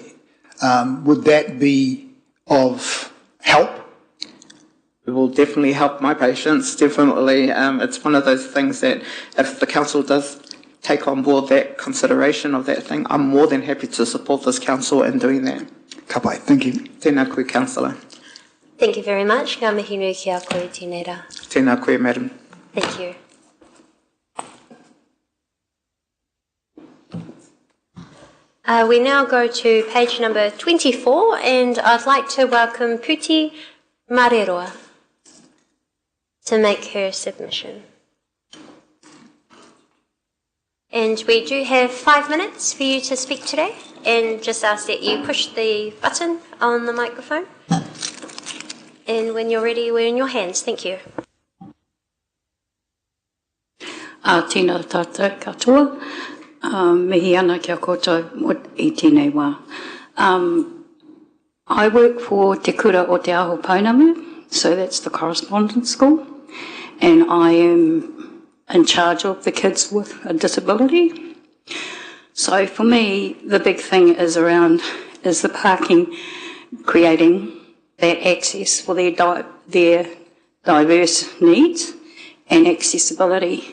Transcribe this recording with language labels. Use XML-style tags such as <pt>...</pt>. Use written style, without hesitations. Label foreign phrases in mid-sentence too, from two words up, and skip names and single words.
<en>Would that be of help? It will definitely help my patients, definitely. It's one of those things that if the council does take on board that consideration of that thing, I'm more than happy to support this council in doing that.</en> <mi>Ka pai,</mi> <en>thank you.</en> <mi>Tēnā koe,</mi> <en>Councillor. Thank you very much.</en> <mi>Ngā mihi nui ki a koe, tēnei rā. Tēnā koe,</mi> <en>Madam. Thank you. We now go to page number 24, and I'd like to welcome Puti Mareroa to make her submission. And we do have 5 minutes for you to speak today, and just ask that you push the button on the microphone. And when you're ready, we're in your hands. Thank you.</en> <mi>Tēnā tātou katoa. Mihi ana kia koutou I tēnei wā.</mi> <en>I work for Te Kura o Te Aho Pounamu, so that's the correspondence school, and I am in charge of the kids with a disability. So for me, the big thing is the parking, creating that access for their diverse needs and accessibility.</en>